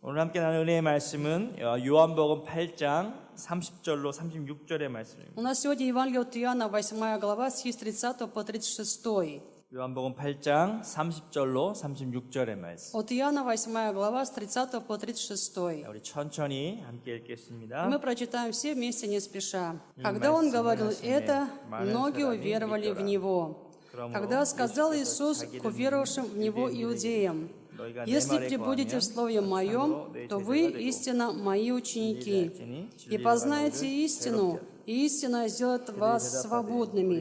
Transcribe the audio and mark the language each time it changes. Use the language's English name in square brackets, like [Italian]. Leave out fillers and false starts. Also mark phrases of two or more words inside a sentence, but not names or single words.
[Korean] 오늘 함께 나눌 은혜의 말씀은 요한복음 8장 30절로 36절의 말씀입니다. [Russian] У нас сегодня Евангелие от Иоанна, 8 глава, стихи с 30 по 36. [Korean] 요한복음 8장 30절로 36절의 말씀. [Russian] От Иоанна, 8 глава, с 30 по 36. [Korean] 우리 천천히 함께 읽겠습니다. [Russian] Мы прочитаем все вместе, не спеша. Когда он говорил это, многие уверовали в Него. Тогда сказал Иисус к уверовавшим в Него иудеям: «Если пребудете в Слове Моем, то вы истинно Мои ученики, и познаете истину, и истина сделает вас свободными».